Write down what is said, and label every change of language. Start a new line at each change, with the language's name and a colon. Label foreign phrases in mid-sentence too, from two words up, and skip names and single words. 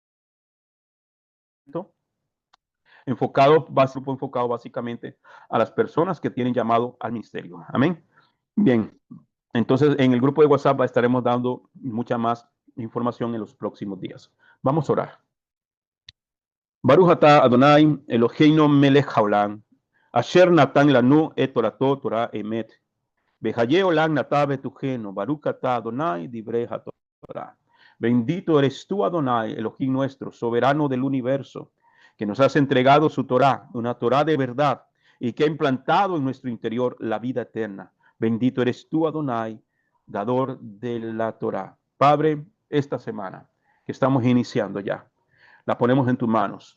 Spanish: Grupo enfocado básicamente a las personas que tienen llamado al ministerio. Amén. Bien, entonces en el grupo de WhatsApp estaremos dando mucha más información en los próximos días. Vamos a orar.
Hebrew: ברוך אתה אדוני אלוהינו מלך העולם, אשר נתן לנו את תורתו תורה אמת, בחיי עולם נטע בתוכנו, ברוך אתה אדוני דברי התורה.
Spanish: Bendito eres tú, Adonai, Elohim nuestro, soberano del universo, que nos has entregado su Torah, una Torah de verdad, y que ha implantado en nuestro interior la vida eterna. Bendito eres tú, Adonai, dador de la Torah. Padre, esta semana que estamos iniciando ya, la ponemos en tus manos.